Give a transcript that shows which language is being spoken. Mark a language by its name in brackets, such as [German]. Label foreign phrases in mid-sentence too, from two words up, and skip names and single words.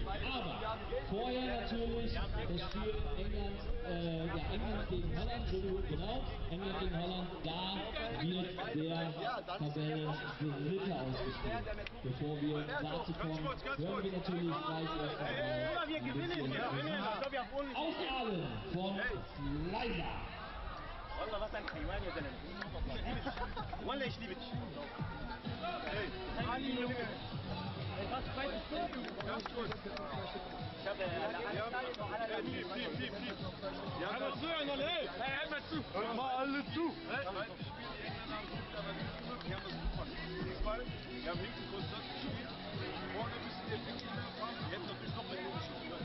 [German] Aber vorher natürlich das Spiel England gegen Holland, genau, England gegen Holland, da wird der Tabellendritte ausgespielt. Bevor wir dazu kommen, hören wir natürlich gleich erstmal ein bisschen Musik aus Aalen von Leiser. [Arabic] والله بس انت حيوان يا زلمه ولا ايش ليبك [German] mal alle zu. Wir haben hinten konstant gespielt, vorne ein bisschen effektiver fahren, jetzt natürlich noch mehr umspielen.